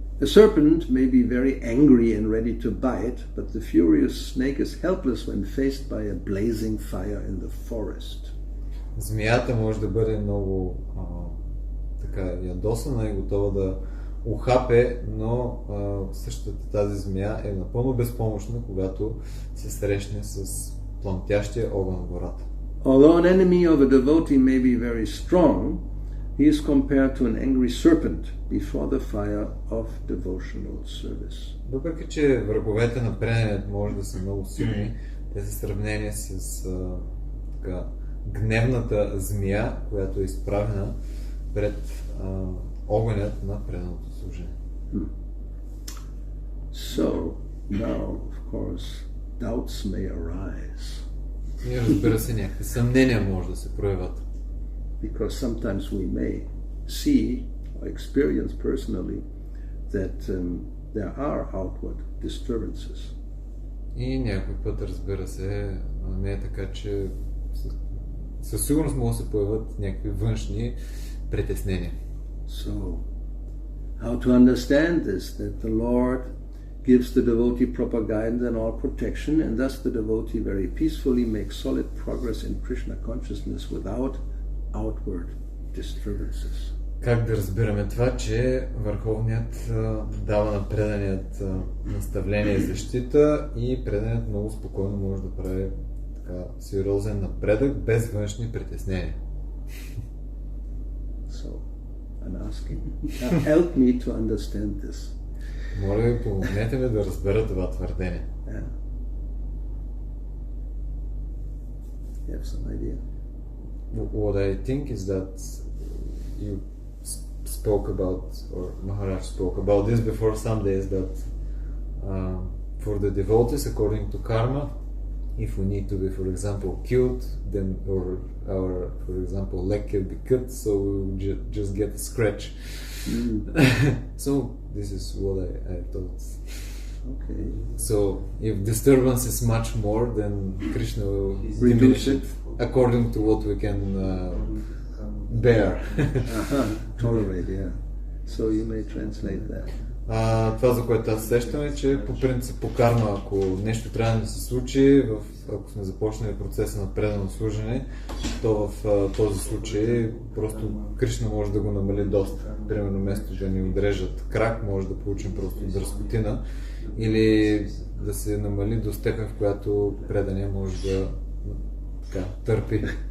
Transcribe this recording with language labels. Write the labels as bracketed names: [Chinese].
[English] A serpent may be very angry and ready to bite, but the furious snake is helpless when faced by a blazing fire in the forest. [Bulgarian] Змията може да бъде много така ядосана и готова да ухапе, но същата тази змия е напълно безпомощна, когато се срещне с пламтящия огън в гората. [English] Although an enemy of a devotee may be very strong, he is compared to an angry serpent before the fire of devotional service. [Bulgarian] Въпреки че враговете на преданият може да са много силни, те са сравнени с така гневната змия, която е изправена пред огънят на преданото служение. [English] So now, of course, doubts may arise. [Bulgarian] И разбира се, някакви съмнения може да се проявят. [English] Because sometimes we may see or experience personally that there are outward disturbances. [Bulgarian] И някой път, разбира се, не е така, че със сигурност могат да се появят някакви външни притеснения. [English] So, how to understand this? That the Lord gives the devotee proper guidance and all protection, and thus the devotee very peacefully makes solid progress in Krishna consciousness without outward disturbances. [Bulgarian] Как да разбираме това, че Върховният дава на преданият наставление и защита и преданият много спокойно може да прави така сериозен напредък без външни притеснения. [English] So, I'm asking, help me to understand this. [Bulgarian] Моля ви, помогнете ми да разбера това твърдение. [English] Yeah. You have some idea? What I think is that you spoke about, or Maharaj spoke about this before some days, that for the devotees, according to karma, if we need to be, for example, killed, then our, for example, leg can be cut, so we will just get a scratch. So this is what I thought. Okay. So if disturbance is much more, then Krishna will diminish it according to what we can bear. Tolerate, yeah. So you may translate that. [Bulgarian] Това, за което аз сещам, е, че по принцип по карма, ако нещо трябва да се случи, ако сме започнали процеса на предано служене, то в този случай просто Кришна може да го намали доста. Примерно вместо да ни отрежат крак, може да получим просто дръскотина или да се намали до степен, в която предания може да така, търпи.